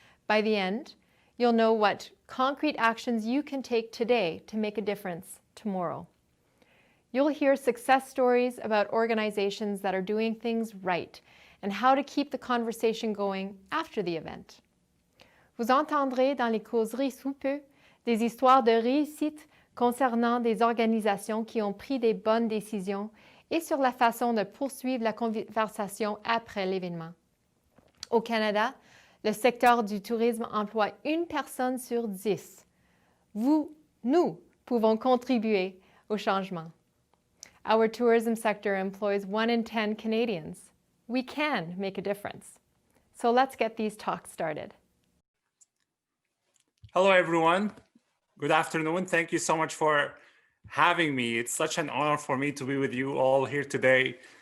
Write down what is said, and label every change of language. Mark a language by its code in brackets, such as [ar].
[en] By the end, you'll know what concrete actions you can take today to make a difference tomorrow. You'll hear success stories about organizations that are doing things right and how to keep the conversation going after the event. [fr] Vous entendrez dans les causeries sous peu des histoires de réussite concernant des organisations qui ont pris des bonnes décisions et sur la façon de poursuivre la conversation après l'événement. Au Canada, le secteur du tourisme emploie une personne sur 10. Nous pouvons contribuer au changement. [en] Our tourism sector employs 1 in 10 Canadians. We can make a difference. So let's get these talks started. Hello, everyone. Good afternoon. Thank you so much for having me. It's such an honor for me to be with you all here today.